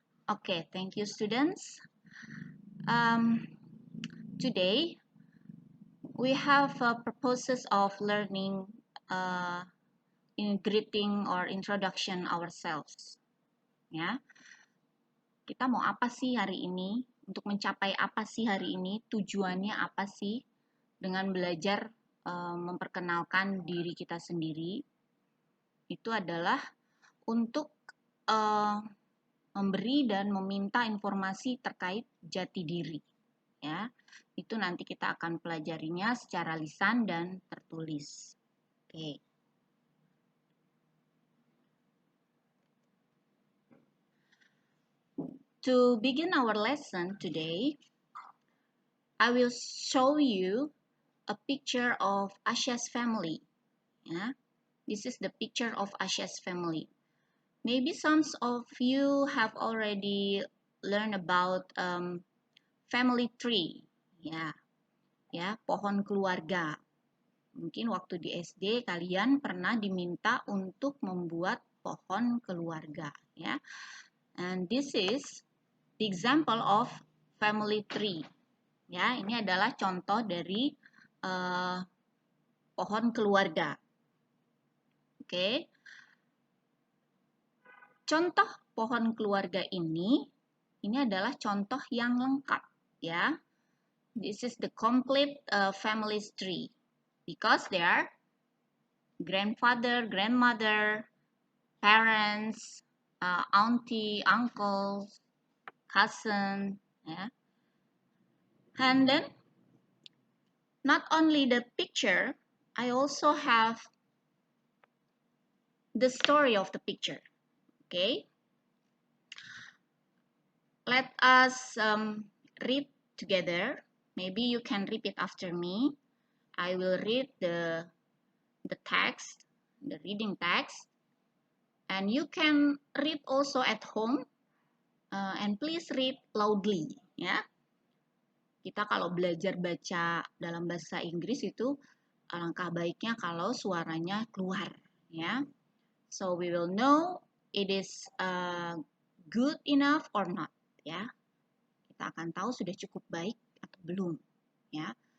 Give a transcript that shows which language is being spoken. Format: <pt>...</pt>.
<en>Okay, thank you, students. Today, we have purposes of learning in greeting or introduction ourselves.</en> <id>Ya, kita mau apa sih hari ini? Untuk mencapai apa sih hari ini? Tujuannya apa sih dengan belajar memperkenalkan diri kita sendiri? Itu adalah untuk memberi dan meminta informasi terkait jati diri. Ya, itu nanti kita akan pelajarinya secara lisan dan tertulis. Oke.</id> <en>To begin our lesson today, I will show you a picture of Asya's family. Yeah, this is the picture of Asya's family. Maybe some of you have already learned about family tree.</en> <id>Ya, pohon keluarga. Mungkin waktu di SD kalian pernah diminta untuk membuat pohon keluarga.</id> <en>Ya, and this is the example of family tree.</en> <id>Ya, ini adalah contoh dari pohon keluarga. Oke. Contoh pohon keluarga ini adalah contoh yang lengkap, ya.</id> <en>This is the complete family tree because there are grandfather, grandmother, parents, auntie, uncles, cousin, ya. And then not only the picture, I also have the story of the picture. Okay, let us read together. Maybe you can repeat after me. I will read the text, the reading text, and you can read also at home. And please read loudly, ya.</en> <id>Kita kalau belajar baca dalam bahasa Inggris itu alangkah baiknya kalau suaranya keluar, ya.</id> <en>So we will know it is good enough or not, ya.</en> <id>Kita akan tahu sudah cukup baik atau belum, ya.</id>